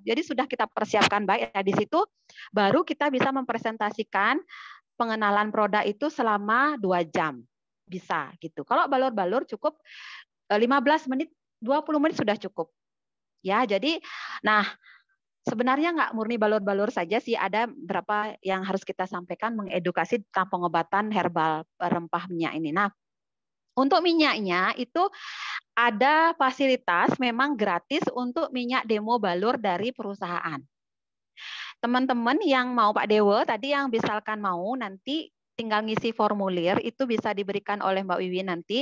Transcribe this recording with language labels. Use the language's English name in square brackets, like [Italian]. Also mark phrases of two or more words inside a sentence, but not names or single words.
[Indonesian] Jadi sudah kita persiapkan baik. Nah, di situ baru kita bisa mempresentasikan pengenalan produk itu selama 2 jam. Bisa gitu. Kalau balur-balur cukup 15 menit, 20 menit sudah cukup. Ya, jadi nah sebenarnya nggak murni balur-balur saja sih, ada berapa yang harus kita sampaikan mengedukasi tentang pengobatan herbal rempah minyak ini. Nah, untuk minyaknya itu ada fasilitas memang gratis untuk minyak demo balur dari perusahaan. Teman-teman yang mau Pak Dewo tadi yang misalkan mau nanti tinggal ngisi formulir, itu bisa diberikan oleh Mbak Wiwi nanti.